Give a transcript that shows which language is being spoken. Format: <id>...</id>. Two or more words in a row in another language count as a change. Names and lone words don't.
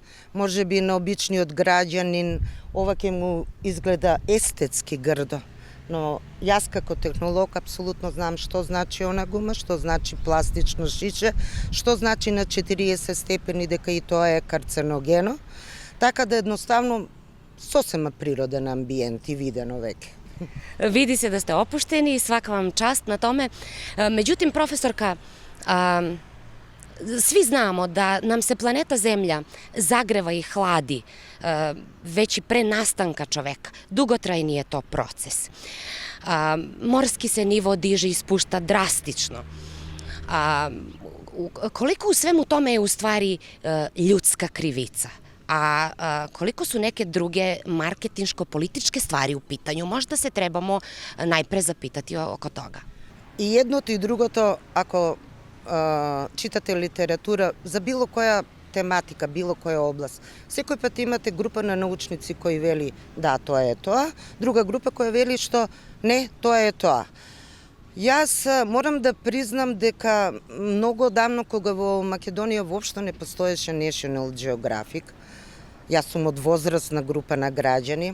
<mk>Може би на обичниот граѓанин ова ќе му изгледа естетски грдо. Но јас како технолог апсолутно знам што значи она гума, што значи пластично шише, што значи на 40 степени дека и тоа е карценогено. Така да едноставно сосема природен амбиент и видено веќе.</mk> <sr>Vidi se da ste opušteni i svaka vam čast na tome. Međutim, profesorka, svi znamo da nam se planeta Zemlja zagreva i hladi već i pre nastanka čoveka. Dugotrajni je to proces. Morski se nivo diže i spušta drastično. Koliko u svemu tome je u stvari ljudska krivica? A koliko su neke druge marketinško-političke stvari u pitanju? Možda se trebamo najpre zapitati oko toga.</sr> <mk>И едното и другото, ако читате литература за било која тематика, било која област, секој пат имате група на научници кои вели да, тоа е тоа, друга група која вели што не, тоа е тоа. Јас морам да признам дека многу давно кога во Македонија воопшто не постоеше National Geographic, јас сум од возрастна група на граѓани.</mk>